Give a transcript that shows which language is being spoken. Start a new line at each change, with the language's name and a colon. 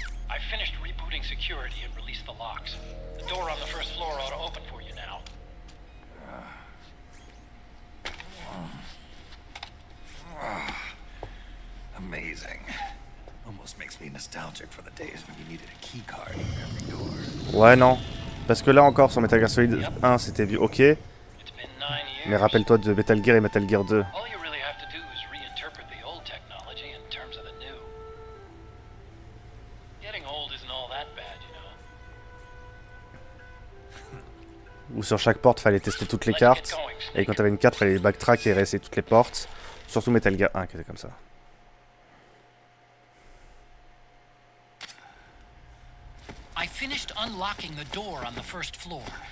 English: I finished rebooting security and released the locks. The door on the first floor ought to open for you now. Amazing. Almost makes me nostalgic for the days when you needed a key card in every door.
French: Ouais, non. Parce que là encore, sur Metal Gear Solid 1, c'était vu ok.
English: It's been 9 years.
French: Mais rappelle-toi de Metal Gear et Metal Gear 2.
English: All you really have to do is reinterpret the old technology in terms of the new. Getting old isn't all that bad, you know.
French: Où sur chaque porte, fallait tester toutes les cartes. Et quand t'avais une carte, fallait backtrack et réessayer toutes les portes. Surtout Metal Gear 1 qui était comme ça.
English: I finished unlocking the door on the first floor.